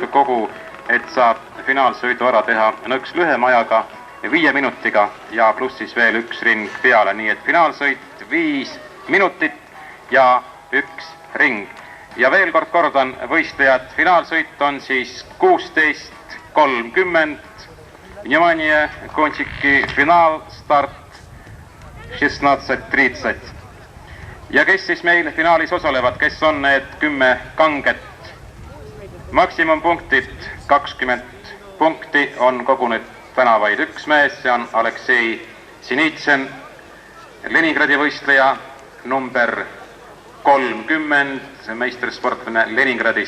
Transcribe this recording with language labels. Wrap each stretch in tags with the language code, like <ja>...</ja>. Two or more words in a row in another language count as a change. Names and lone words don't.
<et>Kogu, et saab finaalsõidu ära teha nõks lühema ajaga, 5 minutiga ja pluss siis veel 1 ring peale. Nii et finaalsõit 5 minutit ja 1 ring. Ja veel kord kordan võistlejad, finaalsõit on siis 16:30.</et> <ru>Внимание, кончики, финал, старт 16:30.</ru> <et>Ja kes siis meil finaalis osalevad, kes on need 10 kanget? Maksimumpunktid 20 punkti on kogunud täna vaid 1 mees, see on Aleksei Sinitsen, Leningradi võistleja number 30, meistersportlane Leningradist.</et>